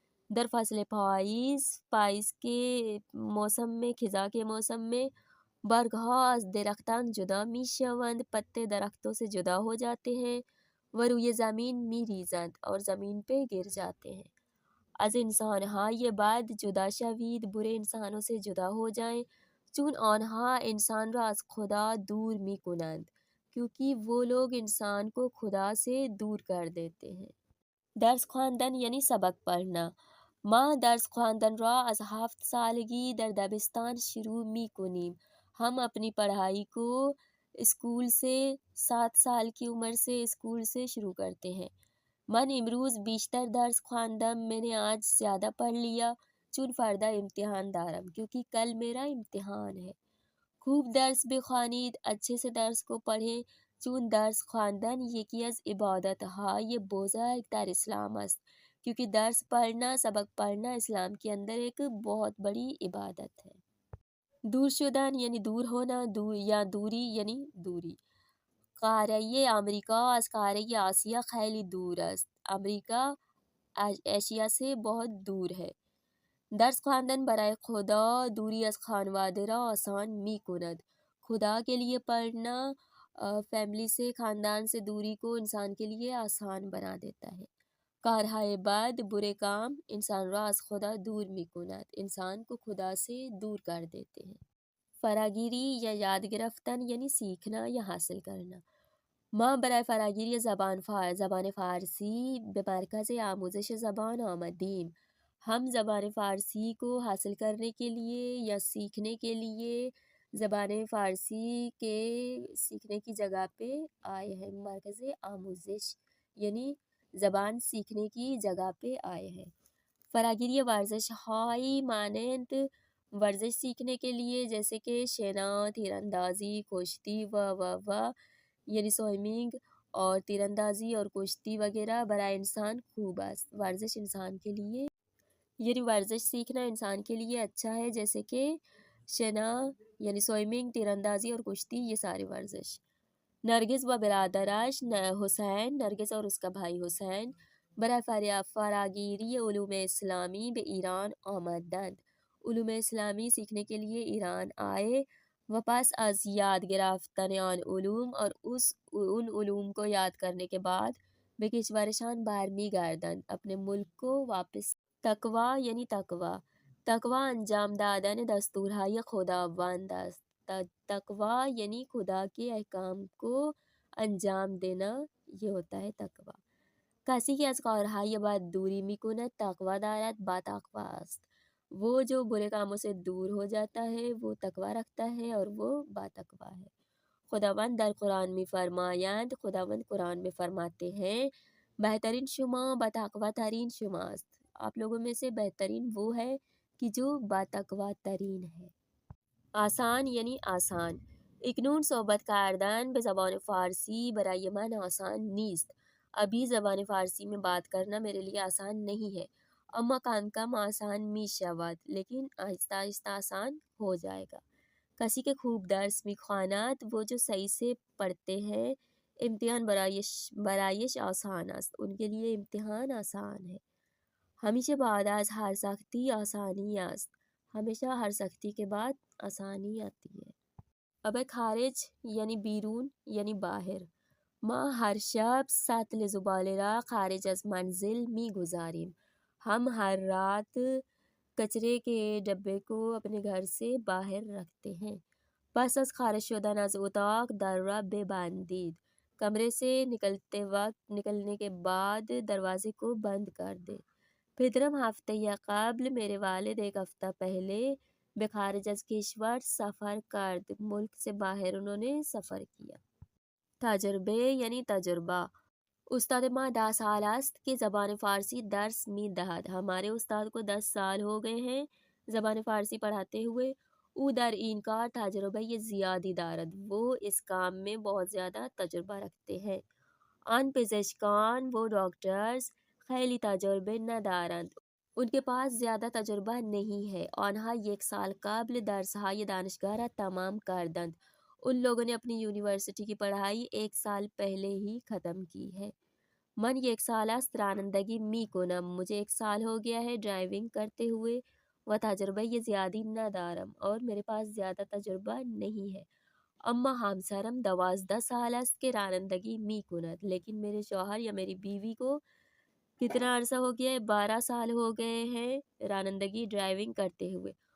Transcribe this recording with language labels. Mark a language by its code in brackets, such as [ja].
[fa] در فصل پائیز [ur] کے موسم میں، خزاں کے موسم میں، [fa] برگها از درختان جدا می شوند، [ur] پتے درختوں سے جدا ہو جاتے ہیں۔ [fa] و روی زمین می ریزند، [ur] اور زمین پہ گر جاتے ہیں۔ [fa] از انسانهای بد جدا شوید، [ur] برے انسانوں سے جدا ہو جائیں، [fa] چون آنها انسان را از خدا دور می کنند، [ur] کیونکہ وہ لوگ انسان کو خدا سے دور کر دیتے ہیں. [fa] درس خواندن یعنی [ur] سبق پڑھنا. [fa] ما درس خواندن را از 7 سالگی در دبستان شروع می کنیم. [ur] ہم اپنی پڑھائی کو اسکول سے 7 سال کی عمر سے اسکول سے شروع کرتے ہیں. [fa] من امروز بیشتر درس خواندم. [ur] میں نے آج زیادہ پڑھ لیا [fa] چون فردا امتحان دارم، [ur] کیونکہ کل میرا امتحان ہے. [fa] خوب درس بخوانید. [ur] اچھے سے درس کو پڑھیں. [fa] چون درس خواندن یکی از عبادتهای بزرگ در اسلام است. [ur] کیونکہ درس پڑھنا، سبق پڑھنا اسلام کے اندر ایک بہت بڑی عبادت ہے. [fa] دور شدن یعنی [ur] دور ہونا، [fa] یا دوری یعنی دوری. قاره امریکا از قاره آسیا خیلی دور است. [ur] امریکا ایشیا سے بہت دور ہے. [fa] درس خواندن برای خدا دوری از خانواده را آسان می کند. [ur] خدا کے لیے پڑھنا فیملی سے، خاندان سے دوری کو انسان کے لیے آسان بنا دیتا ہے. [fa] کارهای بد، [ur] برے کام [fa] انسان را از خدا دور می کند. [ur] انسان کو خدا سے دور کر دیتے ہیں. [fa] فراگیری یا یاد گرفتن یعنی [ur] سیکھنا یا حاصل کرنا. [fa] ما برای فراگیری زبان فارسی به مرکز آموزش زبان آمدیم. [ur] ہم زبان فارسی کو حاصل کرنے کے لیے یا سیکھنے کے لیے زبان فارسی کے سیکھنے کی جگہ پہ آئے ہیں. مرکز آموزش یعنی زبان سیکھنے کی جگہ پہ آئے ہیں. [fa] فراگیری ورزش ہائی مانند ورزش [ur] سیکھنے کے لیے جیسے کہ [fa] شنا، تیر اندازی، کشتی و [ur] یعنی سوئمنگ اور تیر اندازی اور کشتی وغیرہ [fa] برائے انسان خوب است. [ur] ورزش انسان کے لیے یعنی ورزش سیکھنا انسان کے لیے اچھا ہے، جیسے کہ شنا یعنی سوئمنگ، تیر اندازی اور کشتی، یہ ساری ورزش. [fa] نرگس و برادرش حسین، [ur] نرگس اور اس کا بھائی حسین [fa] برای فراگیری علوم اسلامی به ایران آمدند. [ur] علوم اسلامی سیکھنے کے لیے ایران آئے. [fa] و پس از یاد گرفتن آن علوم، [ur] اور ان علوم کو یاد کرنے کے بعد [fa] به کشورشان برمیگردند، [ur] اپنے ملک کو واپس. [fa] تقوی یعنی تقوی. تقوی انجام دادن دستورهای خداوند است. [ur] تقوی یعنی خدا کے احکام کو انجام دینا، یہ ہوتا ہے تقوی. [fa] کسی که از کارهای بد دوری میکند تقوی دارد با تقوی است. [ur] وہ جو برے کاموں سے دور ہو جاتا ہے وہ تقوی رکھتا ہے اور وہ با تقوی ہے. [fa] خداوند در قرآن می فرمایند، [ur] خداوند قرآن میں فرماتے ہیں [fa] بہترین شما با تقوی ترین شماست. [ur] آپ لوگوں میں سے بہترین وہ ہے کہ جو با تقوی ترین ہے. [fa] آسان یعنی آسان. اکنون صحبت کردن به زبان فارسی برای من آسان نیست. [ur] ابھی زبان فارسی میں بات کرنا میرے لیے آسان نہیں ہے. [fa] اما کم کم آسان می شود، [ur] لیکن آہستہ آہستہ آسان ہو جائے گا. [fa] کسی کے خوب درس می خواند، [ur] وہ جو صحیح سے پڑھتے ہیں [fa] امتحان برایش آسان است. [ur] ان کے لیے امتحان آسان ہے. [fa] ہمیشہ بعد از ہر سختی آسانی است. [ur] ہمیشہ ہر سختی کے بعد آسانی آتی ہے. [fa] اب خارج یعنی بیرون یعنی باہر. ما ہر شب سطل زباله را خارج از منزل می گذاریم. [ur] ہم ہر رات کچرے کے ڈبے کو اپنے گھر سے باہر رکھتے ہیں. [fa] پس از خارج شدن از اتاق در را ببندید. [ur] کمرے سے نکلنے کے بعد دروازے کو بند کر دیں. [fa] پدرم ہفتے یا قبل، [ur] میرے والد ایک ہفتہ پہلے [fa] به خارج از کشور سفر کرد. [ur] ملک سے باہر انہوں نے سفر کیا. [fa] تجربه یعنی تجربہ. استاد ما 10 سال است که زبان فارسی درس می دهد. [ur] ہمارے استاد کو 10 سال ہو گئے ہیں زبان فارسی پڑھاتے ہوئے. [fa] او در این کار تجربه زیادی دارد. [ur] وہ اس کام میں بہت زیادہ تجربہ رکھتے ہیں. [fa] آن پزشکان و ڈاکٹرز خیلی تجربه ندارند. [ur] ان کے پاس زیادہ تجربہ نہیں ہے. [fa] آنها 1 سال قبل درسهای دانشگاه را تمام کردند. [ur] ان لوگوں نے اپنی یونیورسٹی کی پڑھائی 1 سال پہلے ہی ختم کی ہے. [fa] من 1 سال است رانندگی می کنم. [ur] مجھے 1 سال ہو گیا ہے ڈرائیونگ کرتے ہوئے. [fa] و تجربہ یہ زیادی ندارم، [ur] اور میرے پاس زیادہ تجربہ نہیں ہے. [fa] اما همسرم 12 سال است که رانندگی می کند. [ur] لیکن میرے شوہر یا میری بیوی کو کتنا عرصہ ہو گیا ہے؟ 12 سال ہو گئے ہیں رانندگی ڈرائیونگ کرتے ہوئے.